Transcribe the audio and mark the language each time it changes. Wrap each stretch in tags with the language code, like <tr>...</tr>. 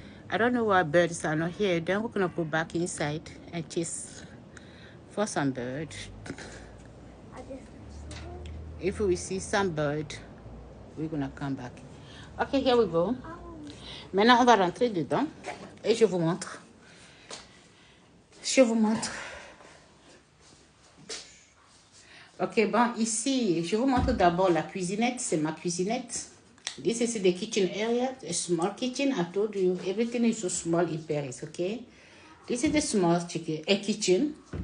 <en>I don't know why birds are not here. Then we're going to go back inside and chase for some bird. If we see some bird, we're going to come back. Okay, here we go.</en> <fr>Maintenant, on va rentrer dedans et je vous montre. Je vous montre. Ok, bon, ici, je vous montre d'abord la cuisinette. C'est ma cuisinette.</fr> <en>This is the kitchen area, a small kitchen. I told you, everything is so small in Paris, okay? This is the small kitchen.</en>